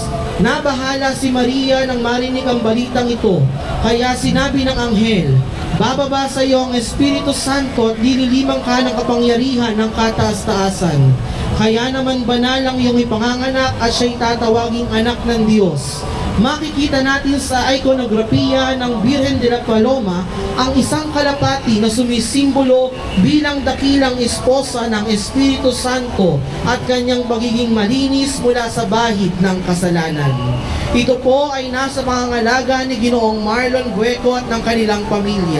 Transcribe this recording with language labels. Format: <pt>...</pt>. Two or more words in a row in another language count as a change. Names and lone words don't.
<tl>Nabahala si Maria nang marinig ang balitang ito, kaya sinabi ng anghel, bababa sa iyo ang Espiritu Santo at lililimang ka ng kapangyarihan ng kataas-taasan. Kaya naman banal ang iyong ipanganganak at siya'y tatawaging anak ng Diyos. Makikita natin sa ikonografiya ng Birhen de la Paloma ang isang kalapati na sumisimbolo bilang dakilang esposa ng Espiritu Santo at kanyang pagiging malinis mula sa bahid ng kasalanan. Ito po ay nasa pangangalaga ni Ginoong Marlon Gueco at ng kanilang pamilya.</tl>